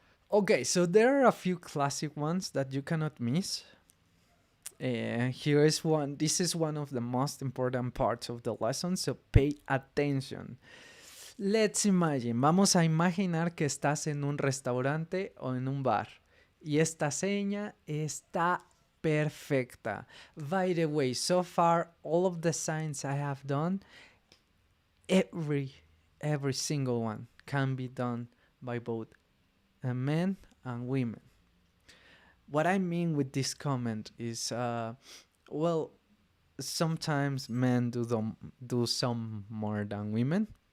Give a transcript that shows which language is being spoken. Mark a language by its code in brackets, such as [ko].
[en] Okay, so there are a few classic ones that you cannot miss. Here is one. This is one of the most important parts of the lesson, so pay attention. Let's imagine. [es] Vamos a imaginar que estás en un restaurante o en un bar. Y esta seña está perfecta. [en] By the way, so far, all of the signs I have done, every single one can be done by both men and women. What I mean with this comment is, well, sometimes men do some more than women.